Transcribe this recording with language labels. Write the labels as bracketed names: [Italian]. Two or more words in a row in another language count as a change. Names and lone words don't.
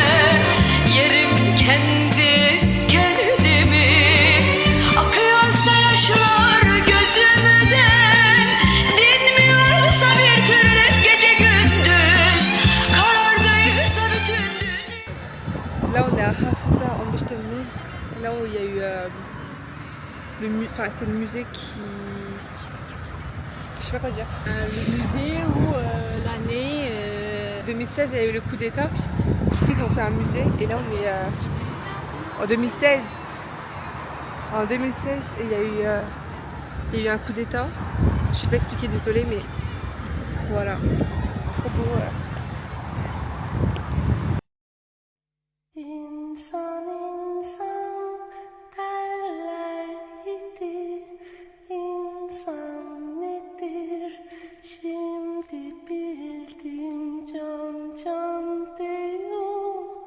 [Turkish] Yerim kendimi. Akıyorsa yaşlar gözümden, dinmiyorsa bir türlü gece gündüz, karardıysa bütün dünya. [French] Là, on est à Hafsa en Bechtelmeuse. C'est là où il y a eu c'est le musée qui. Je sais pas quoi dire. Le musée où l'année 2016, il y a eu le coup d'État. Du coup, ils ont fait un musée. Et là, on est en 2016. En 2016, et il y a eu un coup d'État. Je sais pas expliquer, désolée, mais voilà. C'est trop beau. [Turkish] İnsan insan derler idi. İnsan nedir? Şimdi bildim can can diyor.